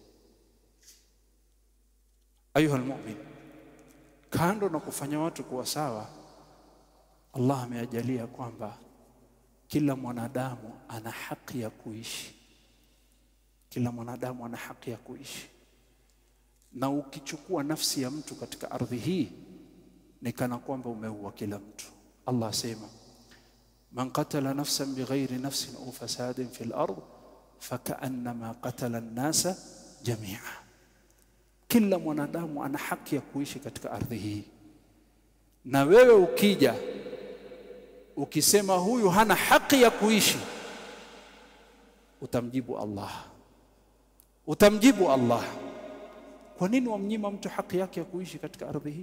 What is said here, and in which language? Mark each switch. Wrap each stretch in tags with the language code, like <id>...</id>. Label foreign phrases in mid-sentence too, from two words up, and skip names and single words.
<ar>أيها المؤمن,</ar> <sw>kando na kufanya watu kuwa sawa, Allah ameajalia kwamba kila mwanadamu ana haki ya kuishi. Kila mwanadamu ana haki ya kuishi. Na ukichukua nafsi ya mtu katika ardhi hii ni kana kwamba umeua kila mtu. Allah asema,</sw> <ar>من قتل نفسا بغير نفس أو فساد في الأرض فكأنما قتل الناس جميعا.</ar> <sw>Kila mwanadamu ana haki ya kuishi katika ardhi hii. Na wewe ukija ukisema huyu hana haki ya kuishi, utamjibu Allah. Utamjibu Allah. Kwa nini wamnyima mtu haki yake ya kuishi katika ardhi hii?</sw>